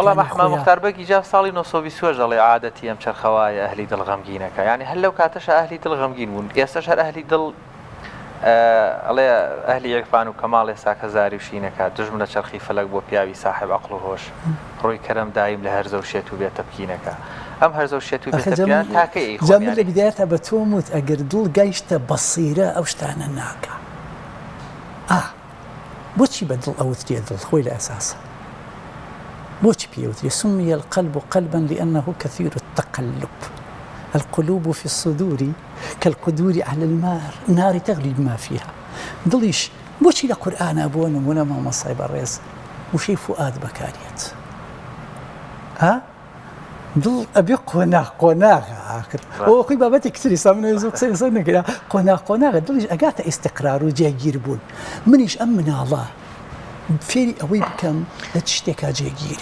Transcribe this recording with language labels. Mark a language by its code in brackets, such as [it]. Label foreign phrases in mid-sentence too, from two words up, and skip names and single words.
[ckb] وەڵام ئەحمد مختاربەگی جا ساڵی 1920 دەڵێ عادەتی ئەم چرخەوایە ئەهلی دڵ غەمگینەکە یعنی هەر لەو کاتەشە ئەهلی دڵ غەمگین بوون ئێستاش هەر ئەهلی دڵ ئەڵێ ئەهلی یەکفان و کەماڵ ئێستا کە زاری و شینەکە دژم لە چرخی فەلەک بۆ پیاوی ساحب عەقڵ و هۆش ڕووی کەرەم دایم لە هەرزە و شێت و بێتە بکینەکە ئەم هەرزە و شێت و بێتە تاکەی جامل لە بیدایەتە بە تۆم وت ئەگەر دڵ گەیشتە بەسیرە ئەو شتانە ناکە بۆچی بە دڵ ئەوترێ دڵ خۆی لە ئەساسە بۆچی پێوترێ [ar] سمي القلب قلبا لأنه كثير التقلب القلوب في الصدور كالقدور على النار تغلي بما فيها [ckb] دڵیش بۆچی لە قورئانە بۆ نمونە مامۆستای بەڕێز وشەی فوئاد بەکارێت دڵ ئەبێ قۆناغە ئەوە خۆی بابەتی کتری سامنە زۆر قسەی لەسەر نەکرا قۆناغە دڵیش ئەگاتە ئیستیقرار و جێگیر بوون منیش ئەم مناڵە فێری ئەوەی بکەم لە شتێکا جێگیرە